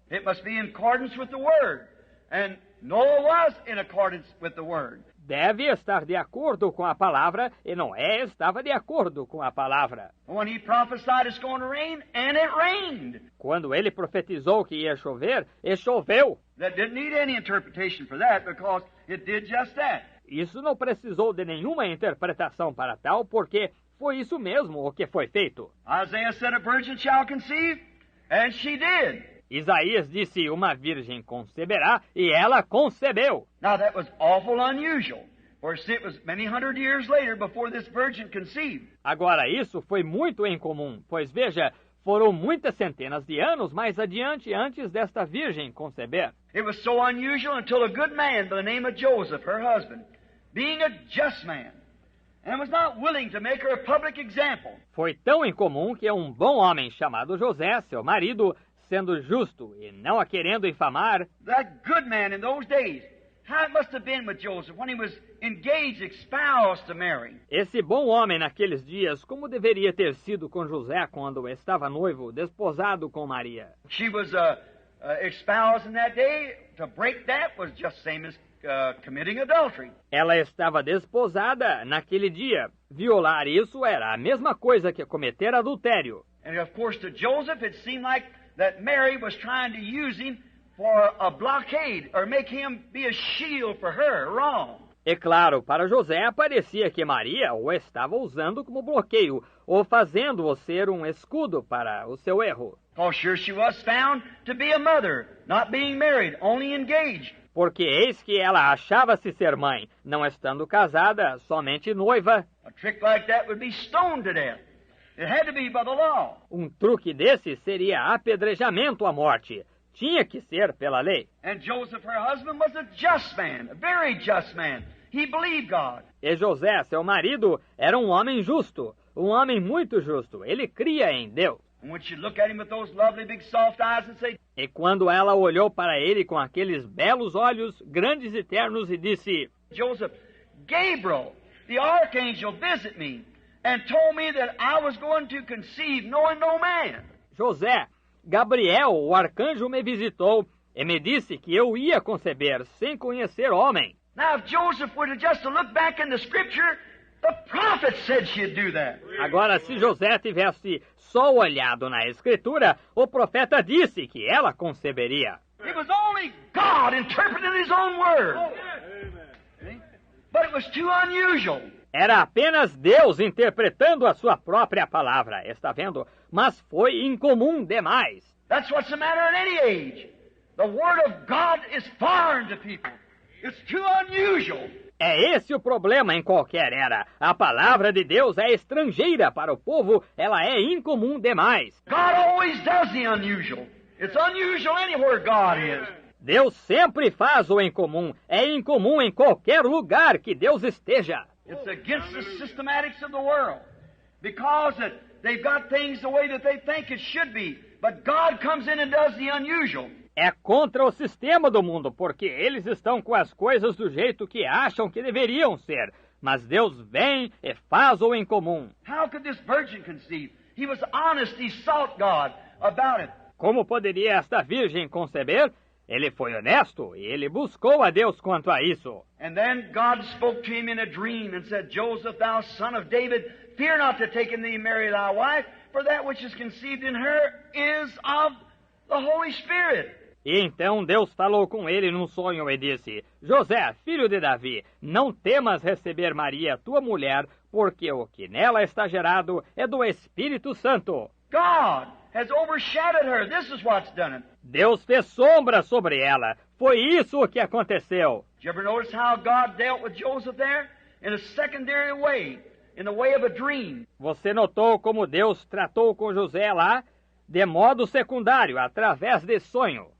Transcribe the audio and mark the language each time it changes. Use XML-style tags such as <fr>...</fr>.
<en>It must be in accordance with the Word. And Noah was in accordance with the Word.</en> <pt>Deve estar de acordo com a palavra, e Noé estava de acordo com a palavra.</pt> <en>When he prophesied it's going to rain, and it rained.</en> <pt>Quando ele profetizou que ia chover, e choveu.</pt> <en>That didn't need any interpretation for that, because it did just that.</en> <pt>Isso não precisou de nenhuma interpretação para tal, porque foi isso mesmo o que foi feito.</pt> <en>Isaiah said a virgin shall conceive, and she did.</en> <pt>Isaías disse, uma virgem conceberá, e ela concebeu.</pt> <en>Now that was awful unusual, for it was many hundred years later before this virgin conceived.</en> <pt>Agora, isso foi muito incomum, pois veja, foram muitas centenas de anos mais adiante antes desta virgem conceber.</pt> <en>It was so unusual until a good man by the name of Joseph, her husband, being a just man, and was not willing to make her a public example.</en> <pt>Foi tão incomum que um bom homem chamado José, seu marido, sendo justo e não a querendo infamar.</pt> <en>That good man in those days, how it must have been with Joseph when he was engaged, espoused to Mary.</en> <pt>Esse bom homem naqueles dias, como deveria ter sido com José quando estava noivo, desposado com Maria?</pt> <en>She was espoused in that day. To break that was just same as committing adultery.</en> <pt>Ela estava desposada naquele dia. Violar isso era a mesma coisa que cometer adultério.</pt> <en>And of course to Joseph it seemed like that Mary was trying to use him for a blockade or make him be a shield for her wrong.</en> <pt>E claro, para José parecia que Maria o estava usando como bloqueio ou fazendo-o ser um escudo para o seu erro.</pt> <en>Oh, sure she was found to be a mother, not being married, only engaged.</en> <pt>Porque eis que ela achava-se ser mãe, não estando casada, somente noiva.</pt> <en>A trick like that would be stoned to death. It had to be by the law.</en> <pt>Um truque desse seria apedrejamento à morte. Tinha que ser pela lei.</pt> <en>And Joseph, her husband, was a just man, a very just man. He believed God.</en> <pt>E José, seu marido, era um homem justo, um homem muito justo. Ele cria em Deus.</pt> <en>And when she looked at him with those lovely big soft eyes and said,</en> <pt>E quando ela olhou para ele com aqueles belos olhos grandes e ternos e disse:</pt> <en>Joseph, Gabriel, the archangel, visited me and told me that I was going to conceive knowing no man.</en> <pt>José, Gabriel, o arcanjo, me visitou e me disse que eu ia conceber sem conhecer homem.</pt> <en>Now, if Joseph were to just to look back in the Scripture, the prophet said she'd do that.</en> <pt>Agora, se José tivesse só olhado na Escritura, o profeta disse que ela conceberia.</pt> <en>It was only God interpreting His own word. See? But it was too unusual.</en> <pt>Era apenas Deus interpretando a sua própria palavra, está vendo? Mas foi incomum demais.</pt> <en>That's what's the matter in any age. The Word of God is foreign to people. It's too unusual.</en> <pt>É esse o problema em qualquer era. A palavra de Deus é estrangeira para o povo, ela é incomum demais.</pt> <en>God always does the unusual. It's unusual anywhere God is.</en> <pt>Deus sempre faz o incomum. É incomum em qualquer lugar que Deus esteja.</pt> <en>It's against the systematics of the world. Because they've got things the way that they think it should be. But God comes in and does the unusual.</en> <pt>É contra o sistema do mundo, porque eles estão com as coisas do jeito que acham que deveriam ser. Mas Deus vem e faz o incomum.</pt> <en>How could this virgin conceive? He was honest, he sought God about it.</en> <pt>Como poderia esta virgem conceber? Ele foi honesto e ele buscou a Deus quanto a isso.</pt> <en>And then God spoke to him in a dream and said, Joseph, thou son of David, fear not to take in thee Mary thy wife, for that which is conceived in her is of the Holy Spirit.</en> <pt>E então Deus falou com ele num sonho e disse: José, filho de Davi, não temas receber Maria, tua mulher, porque o que nela está gerado é do Espírito Santo.</pt> <en>God has overshadowed her. This is what's done it.</en> <pt>Deus fez sombra sobre ela. Foi isso o que aconteceu.</pt> <en>Did you ever notice how God dealt with Joseph there? In a secondary way, in the way of a dream.</en> <pt>Você notou como Deus tratou com José lá? De modo secundário, através de sonho.</pt>